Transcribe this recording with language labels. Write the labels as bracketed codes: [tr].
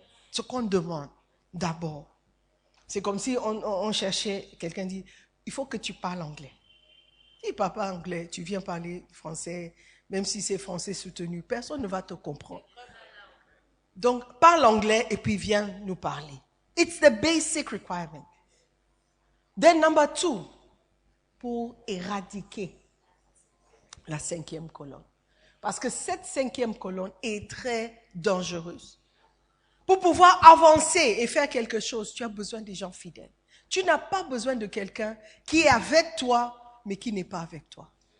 [fr] Ce qu'on demande d'abord. C'est comme si on cherchait, quelqu'un dit, il faut que tu parles anglais. Si tu ne parles pas anglais, tu viens parler français, même si c'est français soutenu, personne ne va te comprendre. Donc, parle anglais et puis viens nous parler. [en] It's the basic requirement. Then number 2, [fr] pour éradiquer la 5e colonne. Parce que cette 5e colonne est très dangereuse. Pour pouvoir avancer et faire quelque chose, tu as besoin des gens fidèles. Tu n'as pas besoin de quelqu'un qui est avec toi, mais qui n'est pas avec toi.